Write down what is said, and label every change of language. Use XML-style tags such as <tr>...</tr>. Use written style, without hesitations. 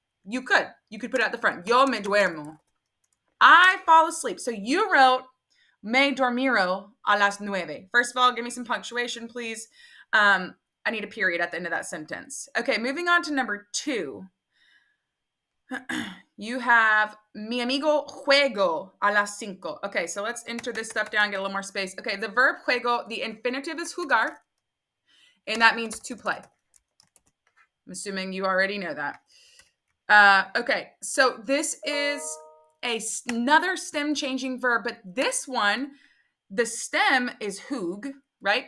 <en>You could put it at the front.</en> <es>Yo me duermo.</es> <en>I fall asleep. So you wrote</en> <es>me dormiro a las nueve.</es> <en>First of all, give me some punctuation, please. I need a period at the end of that sentence. Okay, moving on to number two. You have</en> <es>mi amigo juego a las cinco.</es> <en>Okay, so let's enter this stuff down, get a little more space. Okay, the verb juego, the infinitive is jugar, and that means to play. I'm assuming you already know that. Okay, so this is another stem changing verb, but this one, the stem is hug, right?</en>